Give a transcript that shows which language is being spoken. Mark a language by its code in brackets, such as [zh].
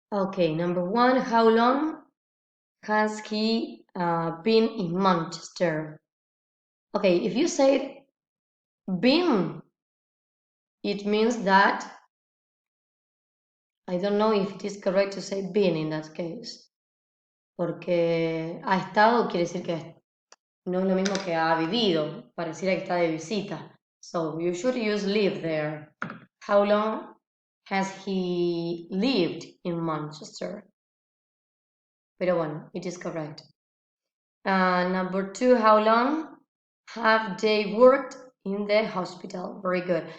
[en] Okay, number 1, how long has he been in Manchester? Okay, if you say been, it means that, I don't know if it is correct to say been in that case. [es] Porque ha estado quiere decir que no es lo mismo que ha vivido, pareciera que está de visita. [en] So you should use live there. How long has he lived in Manchester? [es] Pero bueno, [en] it is correct. Number 2, how long have they worked in the hospital? Very good.